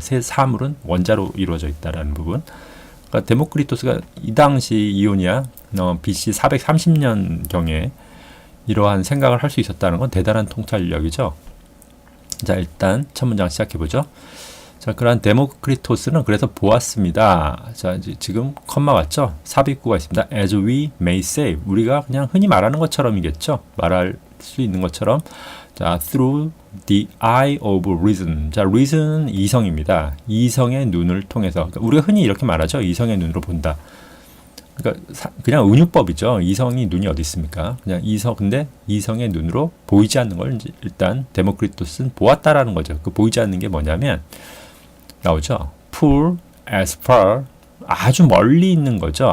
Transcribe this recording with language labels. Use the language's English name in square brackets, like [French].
[Korean] 새 사물은 원자로 이루어져 있다라는 부분. 그러니까 데모크리토스가 이 당시 이오니아 BC 430년경에 이러한 생각을 할 수 있었다는 건 대단한 통찰력이죠. 자, 일단 첫 문장 시작해보죠. 자, 그러한 데모크리토스는 그래서 보았습니다. 자, 이제 지금 컴마 왔죠? 삽입구가 있습니다. [English] As we may say. [Korean] 우리가 그냥 흔히 말하는 것처럼이겠죠? 말할 수 있는 것처럼. 자, [English] through the eye of reason. [Korean] 자, reason은 이성입니다. 이성의 눈을 통해서. 그러니까 우리가 흔히 이렇게 말하죠. 이성의 눈으로 본다. 그러니까 그냥 은유법이죠. 이성이 눈이 어디 있습니까? 그냥 근데 이성의 눈으로 보이지 않는 걸 일단 데모크리토스는 보았다라는 거죠. 그 보이지 않는 게 뭐냐면 나오죠. [English] Poor as far [Korean] 아주 멀리 있는 거죠.